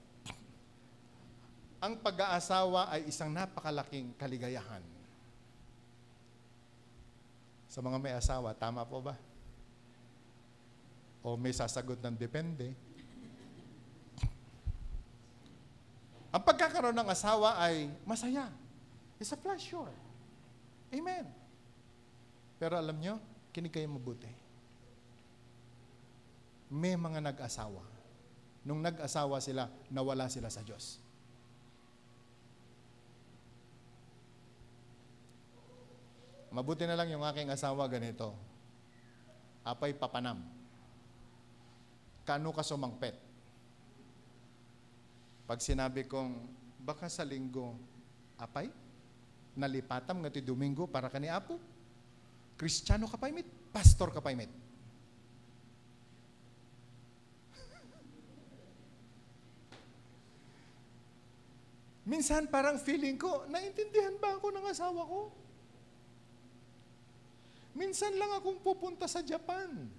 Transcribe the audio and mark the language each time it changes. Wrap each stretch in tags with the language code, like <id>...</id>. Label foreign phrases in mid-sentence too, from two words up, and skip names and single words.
<tl>Ang pag-aasawa ay isang napakalaking kaligayahan. Sa mga may asawa, tama po ba? O may sasagot ng depende? Ang pagkakaroon ng asawa ay masaya.</tl> <en>It's a pleasure.</en> <tl>Amen. Pero alam nyo, kinig kayo mabuti. May mga nag-asawa. Nung nag-asawa sila, nawala sila sa Diyos. Mabuti na lang yung aking asawa ganito.</tl> <ilo>Apay papanam. Kano ka sumangpet?</ilo> <tl>Pag sinabi kong, baka sa linggo,</tl> <ilo>apay? Nalipatam nga ti Domingo para kani Apo? Kristiyano ka paimit? Pastor ka paimit?</ilo> <tl>Minsan parang feeling ko, naintindihan ba ako ng asawa ko? Minsan lang akong pupunta sa Japan.</tl>